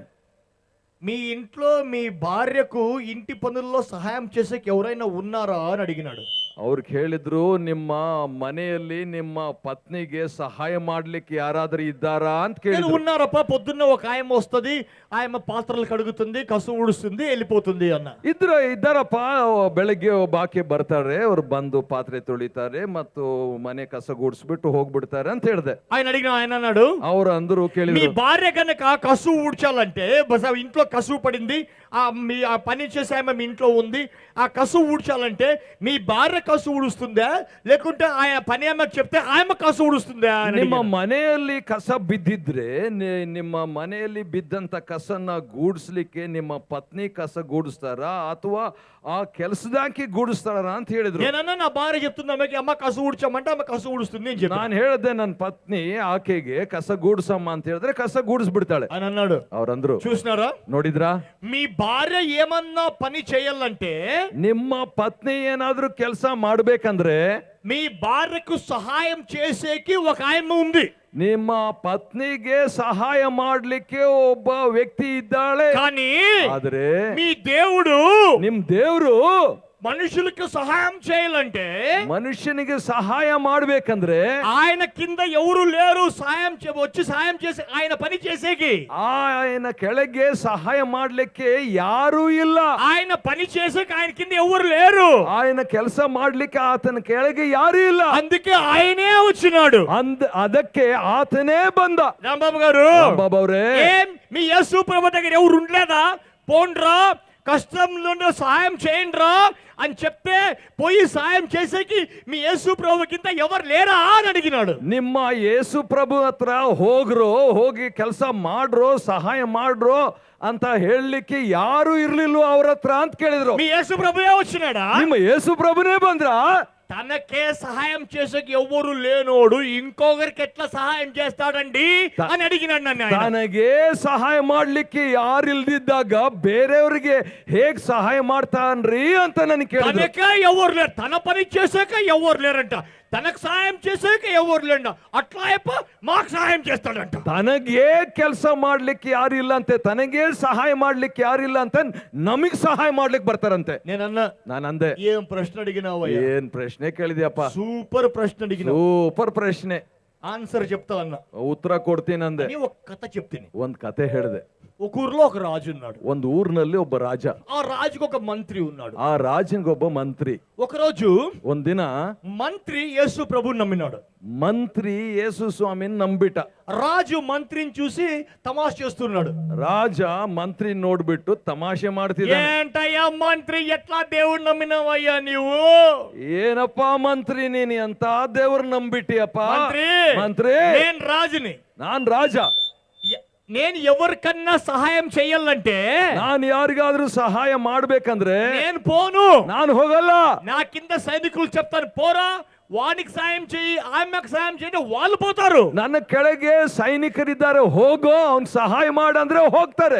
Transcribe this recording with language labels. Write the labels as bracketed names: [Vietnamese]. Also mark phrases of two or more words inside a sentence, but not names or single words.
[Telugu] మీ ఇంట్లో మీ భార్యకు ఇంటి పనుల్లో సహాయం చేసేకి ఎవరైనా ఉన్నారా అని అడిగినాడు. [Kannada] ಅವ್ರು ಕೇಳಿದ್ರು, ನಿಮ್ಮ ಮನೆಯಲ್ಲಿ ನಿಮ್ಮ ಪತ್ನಿಗೆ ಸಹಾಯ ಮಾಡ್ಲಿಕ್ಕೆ ಯಾರಾದ್ರೂ ಇದ್ದಾರಾ ಅಂತ [Telugu] నేను [Kannada] ಕೇಳಿದ್ರು. [Telugu] ఉన్నారప్ప, పొద్దున్న ఒక ఆయమ్మ వస్తుంది, ఆయమ్మ పాత్రలు కడుగుతుంది, కసు ఊడుస్తుంది, వెళ్ళిపోతుంది అన్న. [Kannada] ಇದ್ದಾರಪ್ಪ, ಬೆಳಗ್ಗೆ ಬಾಕಿ ಬರ್ತಾರೆ, ಅವ್ರು ಬಂದು ಪಾತ್ರೆ ತೊಳಿತಾರೆ ಮತ್ತು ಮನೆ ಕಸ ಗೂಡಿಸ್ಬಿಟ್ಟು ಹೋಗ್ಬಿಡ್ತಾರೆ ಅಂತ ಹೇಳಿದೆ. [Telugu] ఆయన అన్నాడు, [Kannada] ಅವ್ರು ಅಂದ್ರು, [Telugu] మీ [Kannada] ಕೇಳಿದ್ರು, [Telugu] భార్య కనుక కసు ఊడ్చాలంటే ఇంట్లో కసు పడింది, ఆ పని చేసే ఆమె మీ ఇంట్లో ఉంది, ఆ కసు ఊడ్చాలంటే మీ భార్య కసు ఊడుస్తుందా లేకుంటే ఆ పని ఆమెకు చెప్తే ఆమె కసు ఊడుస్తుందా? [Kannada] ನಿಮ್ಮ ಮನೆಯಲ್ಲಿ ಕಸ ಬಿದ್ದಿದ್ರೆ ನಿಮ್ಮ ಮನೆಯಲ್ಲಿ ಬಿದ್ದಂತ ಕಸನ್ನ ಗೂಡಿಸ್ಲಿಕ್ಕೆ ನಿಮ್ಮ ಪತ್ನಿ ಕಸ ಗೂಡಿಸ್ತಾರಾ ಅಥವಾ ಆ ಕೆಲಸದಾಕಿ ಗೂಡಿಸ್ತಾರ ಅಂತ ಹೇಳಿದ್ರು. [Telugu] నేనన్నా నా భార్య చెప్తుంది ఆమెకి, అమ్మ కసు ఊడ్చామంటే ఆమె కసు ఊడుస్తుంది అని చెప్పి. [Kannada] ನಾನು ಹೇಳಿದೆ, ನನ್ನ ಪತ್ನಿ ಆಕೆಗೆ ಕಸ ಗೂಡಿಸಮ್ಮ ಅಂತ ಹೇಳಿದ್ರೆ ಕಸ ಗೂಡಿಸ್ಬಿಡ್ತಾಳೆ [Telugu] అని అన్నాడు. [Kannada] ಅವ್ರಂದ್ರು, [Telugu] చూసినారా, [Kannada] ನೋಡಿದ್ರಾ? [Telugu] మీ భార్య ఏమన్నా పని చేయాలంటే, [Kannada] ನಿಮ್ಮ ಪತ್ನಿ ಏನಾದ್ರೂ ಕೆಲಸ ಮಾಡ್ಬೇಕಂದ್ರೆ [Telugu] మీ భార్యకు సహాయం చేసేకి ఒక ఆయన ఉంది, [Kannada] ನಿಮ್ಮ ಪತ್ನಿಗೆ ಸಹಾಯ ಮಾಡ್ಲಿಕ್ಕೆ ಒಬ್ಬ ವ್ಯಕ್ತಿ ಇದ್ದಾಳೆ. [Telugu] కానీ [Kannada] ಆದ್ರೆ [Telugu] మీ దేవుడు [Kannada] ನಿಮ್ ದೇವ್ರು [Telugu] మనుషులకు సహాయం చేయాలంటే [Kannada] ಮನುಷ್ಯನಿಗೆ ಸಹಾಯ ಮಾಡ್ಬೇಕಂದ್ರೆ [Telugu] ఆయన కింద ఎవరు లేరు వచ్చి సహాయం చేసే ఆయన పని చేసేకి. [Kannada] ఆయన ಕೆಳಗೆ ಸಹಾಯ ಮಾಡ್ಲಿಕ್ಕೆ ಯಾರೂ ಇಲ್ಲ. [Telugu] ఆయన పని చేసేకి ఆయన కింద ఎవరు లేరు. [Kannada] ఆయన ಕೆಲಸ ಮಾಡ್ಲಿಕ್ಕೆ ಆತನ ಕೆಳಗೆ ಯಾರೂ ಇಲ್ಲ. [Telugu] అందుకే ఆయనే వచ్చినాడు. [Kannada] ಅದಕ್ಕೆ ಆತನೇ ಬಂದ. [Telugu] రాంబాబు గారు, [Kannada] ರಾಂಬಾಬು ಅವರೇ, [Telugu] ఏం మీ యేసు ప్రభు దగ్గర ఎవరు ఉండలేదా? పోండ్రా, కష్టంలో సహాయం చేయండిరా అని చెప్తే పోయి సహాయం చేసేకి మీ యేసు ప్రభు కింద ఎవరు లేరా అని అడిగినాడు. [Kannada] ನಿಮ್ಮ ಯೇಸು ಪ್ರಭು ಹತ್ರ ಹೋಗಿ ಕೆಲಸ ಮಾಡ್ರೋ, ಸಹಾಯ ಮಾಡ್ರೋ ಅಂತ ಹೇಳಲಿಕ್ಕೆ ಯಾರು ಇರ್ಲಿಲ್ವ ಅವ್ರ ಹತ್ರ ಅಂತ ಕೇಳಿದ್ರು. [Telugu] మీ యేసు ప్రభువే వచ్చినాడా? [Kannada] ನಿಮ್ಮ ಯೇಸು ಪ್ರಭುನೇ ಬಂದ್ರ? [Telugu] తనకే సహాయం చేసేకి ఎవరు లేనోడు ఇంకొకరికి ఎట్లా సహాయం చేస్తాడండి అని అడిగినాడు నన్ను. [Kannada] ತನಗೆ ಸಹಾಯ ಮಾಡ್ಲಿಕ್ಕೆ ಯಾರಿಲ್ದಿದ್ದಾಗ ಬೇರೆಯವರಿಗೆ ಹೇಗ್ ಸಹಾಯ ಮಾಡ್ತಾನ್ರಿ ಅಂತ ನನಗೆ ಕೇಳಿದ್ರು. [Telugu] తనకే ఎవరు లేరు, తన పని చేసాక ఎవరు లేరంట, తనకు సహాయం చేసాక ఎవరు లేంట, అట్లా మాకు సహాయం చేస్తాడంట. [Kannada] ತನಗೆ ಕೆಲಸ ಮಾಡ್ಲಿಕ್ಕೆ ಯಾರಿಲ್ಲ ಅಂತೆ, ತನಗೆ ಸಹಾಯ ಮಾಡ್ಲಿಕ್ಕೆ ಯಾರಿಲ್ಲ ಅಂತ ನಮಗ್ ಸಹಾಯ ಮಾಡ್ಲಿಕ್ಕೆ ಬರ್ತಾರಂತೆ. ನಾನು ಅಂದೆ, [Telugu] ఏం ప్రశ్న అడిగినావు? [Kannada] ಏನ್ ಪ್ರಶ್ನೆ ಕೇಳಿದ್ಯಪ್ಪ? [Telugu] సూపర్ ప్రశ్న అడిగినావు. [Kannada] ಸೂಪರ್ ಪ್ರಶ್ನೆ. [Telugu] ఆన్సర్ చెప్తా అన్న, [Kannada] ಉತ್ತರ ಕೊಡ್ತೀನಿ ಅಂದೆ. [Telugu] ఒక కథ చెప్ತೀನಿ. [Kannada] ಒಂದ್ ಕತೆ ಹೇಳಿದೆ. [Telugu] ఒక ఊర్లో ఒక రాజు ఉన్నాడు. [Kannada] ಒಂದು ಊರಿನಲ್ಲಿ ಒಬ್ಬ ರಾಜ. [Telugu] ఆ రాజుకు ఒక మంత్రి ఉన్నాడు. [Kannada] ಆ ರಾಜನಿಗೊಬ್ಬ ಮಂತ್ರಿ. [Telugu] ఒకరోజు [Kannada] ಒಂದಿನ [Telugu] మంత్రి యేసు ప్రభుని నమ్మినాడు. [Kannada] ಮಂತ್ರಿ ಯೇಸು ಸ್ವಾಮಿನ ನಂಬಿಟ. [Telugu] రాజు మంత్రిని చూసి తమాషా చేస్తున్నాడు. [Kannada] ರಾಜ ಮಂತ್ರಿ ನೋಡ್ಬಿಟ್ಟು ತಮಾಷೆ ಮಾಡ್ತಿದ್ದಾನೆ. [Telugu] ఏంటయ్యా మంత్రి, ఎట్లా దేవుడు నమ్మినావయ్యా నీవు? [Kannada] ಏನಪ್ಪಾ ಮಂತ್ರಿ ನೀನು ಅಂತ ದೇವ್ರ ನಂಬಿಟ್ಟಿಯಪ್ಪ? ಮಂತ್ರಿ, [Telugu] నేను రాజుని, [Kannada] ನಾನ್ ರಾಜ. [Telugu] నేను ఎవరికన్నా సహాయం చేయాలంటే, [Kannada] ನಾನು ಯಾರಿಗಾದ್ರೂ ಸಹಾಯ ಮಾಡ್ಬೇಕಂದ್ರೆ [Telugu] నేను పోను, [Kannada] ನಾನು ಹೋಗಲ್ಲ. [Telugu] నా కింద సైనికులు చెప్తాను పోరా, వానికి సాయం చేయి, ఆమెకు సాయం చేయండి, వాళ్ళు పోతారు. [Kannada] ನನ್ನ ಕೆಳಗೆ ಸೈನಿಕರಿದ್ದಾರೆ, ಹೋಗೋ ಅವ್ನ್ ಸಹಾಯ ಮಾಡಂದ್ರೆ ಹೋಗ್ತಾರೆ.